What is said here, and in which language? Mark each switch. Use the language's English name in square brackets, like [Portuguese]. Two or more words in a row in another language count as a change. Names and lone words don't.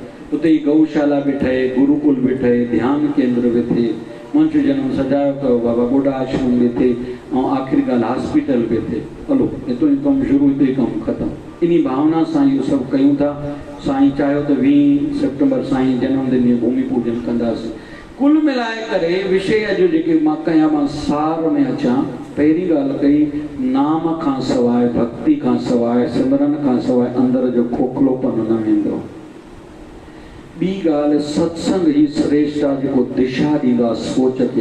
[Sindhi] उते ई गौशाला बि ठहे, गुरुकुल बि ठहे, ध्यान केंद्र बि थिए, मनुष्य जनम सजायो कयो बाबा, ॿुढा आश्रम बि थिए, ऐं आख़िरी ॻाल्हि हॉस्पिटल बि थिए, हलो हितो ई कमु शुरू, हिते ई कमु ख़तमु, इन भावना सां इहो सभु कयूं था। साईं चाहियो त 20 सेप्टेम्बर साईं जनमदिन में भूमि पूजन कंदासीं। कुल मिलाए करे विषय जो जेके मां कयां, मां सार में अचां, पहिरीं ॻाल्हि कई, नाम खां सवाइ, भक्ति खां सवाइ, सिमरन खां सवाइ अंदर जो खोखलोपन न वेंदो। ॿी ॻाल्हि, सत्संग ही श्रेष्ठ आहे, जेको दिशा ॾींदो आहे सोच खे।